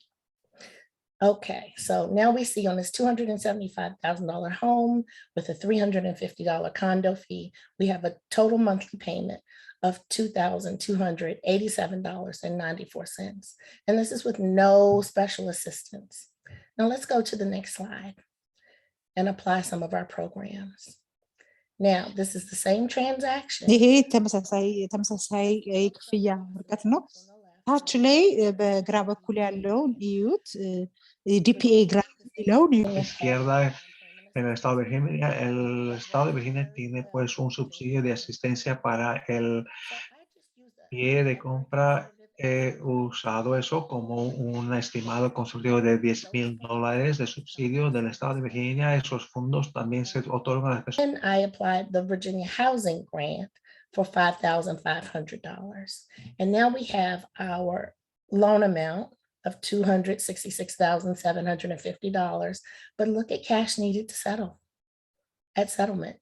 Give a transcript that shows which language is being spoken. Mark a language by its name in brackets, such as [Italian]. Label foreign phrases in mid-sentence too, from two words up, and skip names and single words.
[English] Okay, so now we see on this $275,000 home with a $350 condo fee, we have a total monthly payment of $2,287.94. And this is with no special assistance. Now let's go to the next slide and apply some of our programs. Now, this is the same transaction. [Amharic] ይሄ ተመሳሳይ ክፍያ ወረቀት ነው። ታች ላይ በግራ በኩል ያለውን እዩት። [English] DPA grant [Amharic] የሚለውን [Spanish] A la izquierda, en el estado de Virginia, el estado de Virginia tiene pues un subsidio de asistencia para el pie de compra. He usado eso como un estimado consultivo de $10,000 de subsidio del estado de Virginia. Esos fondos también se otorgan a las personas. [English] And I applied the Virginia Housing Grant for $5,500. And now we have our loan amount of $266,750. But look at cash needed to settle at settlement.